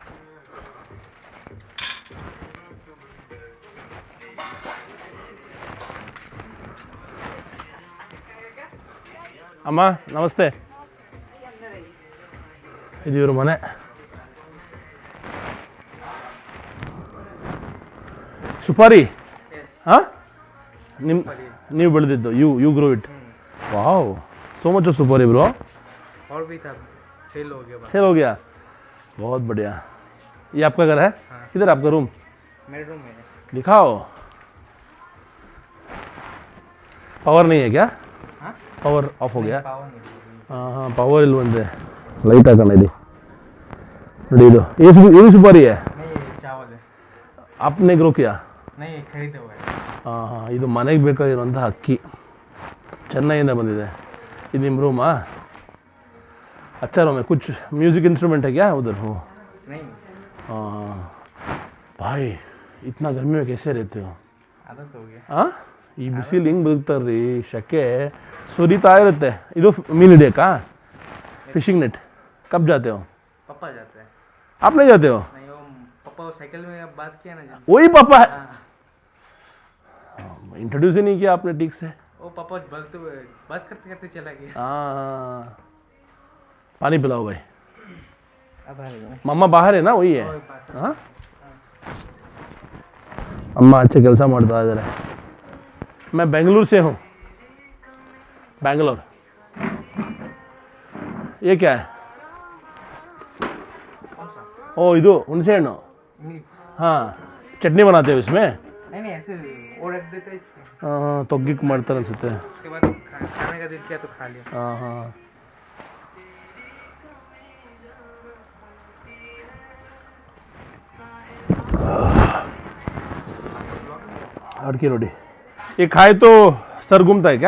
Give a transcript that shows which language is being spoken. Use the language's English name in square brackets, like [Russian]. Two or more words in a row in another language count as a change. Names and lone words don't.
[Kannada] ಅಮ್ಮ ನಮಸ್ತೆ. ಇದು ಇವ್ರ ಮನೆ. ಸುಪಾರಿ? ಹಾಂ, ನೀವು ಬೆಳೆದಿದ್ದು? [English] you grow it. wow, so much of सुपारी bro. [Hindi] और भी था, सेल हो गया. सेल हो गया, बहुत बढ़िया. ये आपका घर है? हाँ. किधर आपका रूम? मेरे रूम में. दिखाओ. पावर नहीं है क्या? हाँ? पावर ऑफ हो गया? पावर नहीं. हाँ हाँ, [Kannada] पावर ಇಲ್ಲಿ ಬಂದೆ. ಲೈಟ್ ಹಾಕೋಣ ಇಲ್ಲಿ. ನೋಡಿ ಇದು ಏನು ಸುಪಾರಿ है? [Hindi] नहीं, ये चावल है. आपने ग्रो किया? नहीं, खरीदे हुए है. [Kannada] ಹಾಂ ಹಾಂ, ಇದು ಮನೆಗೆ ಬೇಕಾಗಿರುವಂಥ ಅಕ್ಕಿ, ಚೆನ್ನೈಯಿಂದ ಬಂದಿದೆ. ಇದು ನಿಮ್ಮ ರೂಮಾ? [Hindi] अच्छा रूम है. कुछ [English] music instrument [Hindi] है क्या उधर? हो नहीं, हाँ. भाई इतना गर्मी में कैसे रहते हो? आदत हो गया. [Kannada] ಹಾಂ, ಈ ಬಿಸಿಲು ಹಿಂಗೆ ಬದುಕ್ತಾರ್ರಿ, ಶೆಕೆ ಸುರಿತಾ ಇರುತ್ತೆ. ಇದು ಮೀನು ಹಿಡಿಯೋಕ್ಕಾ? [English] fishing net. [Hindi] कब जाते हो? पापा जाते हैं. आप नहीं जाते हो? नहीं, वो पापा वो साइकिल में बात किया ना. वही पापा है? हाँ, इंट्रोड्यूस ही नहीं किया आपने ठीक से. वो पापा बोलते हुए बात करते करते चला गया. हाँ, पानी पिलाओ भाई. अब आ गया. मम्मा बाहर है ना, वही है. और बात. हाँ, अम्मा अच्छे [Kannada] ಕೆಲಸ ಮಾಡ್ತಾ ಇದ್ದಾರೆ. [Hindi] मैं बेंगलुरु से हूँ. बैंगलोर. ये क्या है? कौन सा? [Kannada] ओ ಇದು ಹುಣಸೆ ಹಣ್ಣು. [Hindi] नहीं, हाँ, चटनी बनाते हो इसमें? नहीं, ऐसे वो रख देते हैं. हाँ, [Kannada] ತೊಗ್ಗಿಕ್ ಮಾಡ್ತಾರೆ ಅನ್ಸುತ್ತೆ. [Hindi] उसके बाद खाने का दिल किया तो खा लिया. हाँ हाँ. अड़के रोटी ये खाए तो सर घूमता है क्या?